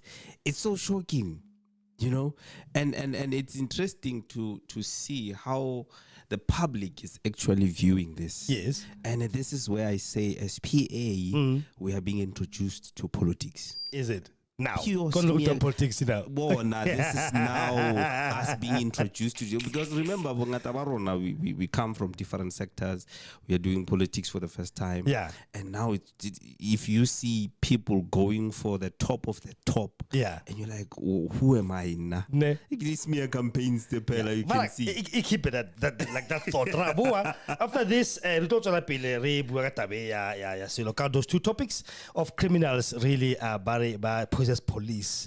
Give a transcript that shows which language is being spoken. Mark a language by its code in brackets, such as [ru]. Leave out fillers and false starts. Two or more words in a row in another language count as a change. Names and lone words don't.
[en] It's so shocking, you know, and it's interesting to see how the public is actually viewing this. Yes. And this is where I say, as PA, we are being introduced to politics. Is it? Now, Pure go look smear- at politics now. Well, now this is now us being introduced to you, because remember, [tn] bongata ba rona, [en] we come from different sectors. We are doing politics for the first time. Yeah. And now if you see people going for the top of the top, Yeah. and you're like, oh, who am I now? Ne. This smear campaigns, the pela, you can see. Keep it that like that thought. After this, we talk about those two topics of criminals really by possess police.